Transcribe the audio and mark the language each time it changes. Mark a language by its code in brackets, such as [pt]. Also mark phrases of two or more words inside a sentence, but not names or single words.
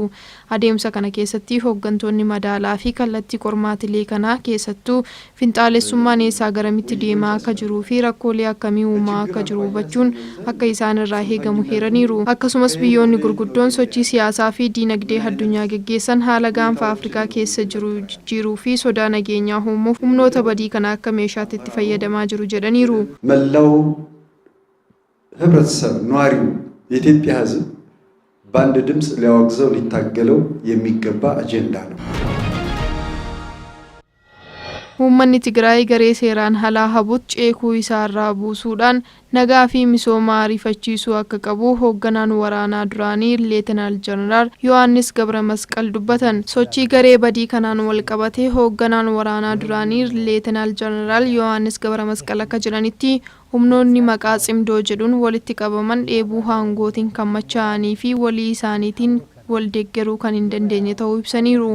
[om] Adeemsa kana keessatti hooggantoonni madaalaa fi kallattii qormaatilee kanaa keessattuu finxaalessummaan eessaa garamitti deemaa akka jiruu fi rakkoolee akkamii uumaa akka jiru hubachuun akka isaan irraa eegamu heeraniiru. Akkasumas biyyoonni gurguddoon sochii siyaasaa fi diinagdee addunyaa geggeessan haala gaanfa Afrikaa keessa jiru jijjiiruu fi sodaa nageenyaa uumuuf humnoota badii kana akka meeshaatti itti fayyadamaa jiru jedhaniiru. [am] መላው ህብረተሰብ ነዋሪው የኢትዮጵያ ሕዝብ በአንድ ድምጽ ሊያወግዘው ሊታገለው የሚገባ አጀንዳ ነው። [om] Uummanni Tigraay garee seeraan alaa habuutti ceekuu isaarraa buusuudhaan nagaa fi misooma ariifachiisuu akka qabu hoogganaan waraanaa duraanii Leetinaal Jeneraal Yohaannis Gabra Masqal dubbatan. Sochii garee badii kanaan wal qabatee hoogganaan waraanaa duraanii Leetinaal Jeneraal Yohaannis Gabra Masqal akka jedhanitti humnoonni maqaa cimdoo jedhuun walitti qabaman dheebuu aangootiin kan machaa'anii fi walii isaaniitiin wal deeggaruu kan hin dandeenye ta'uu ibsaniiru.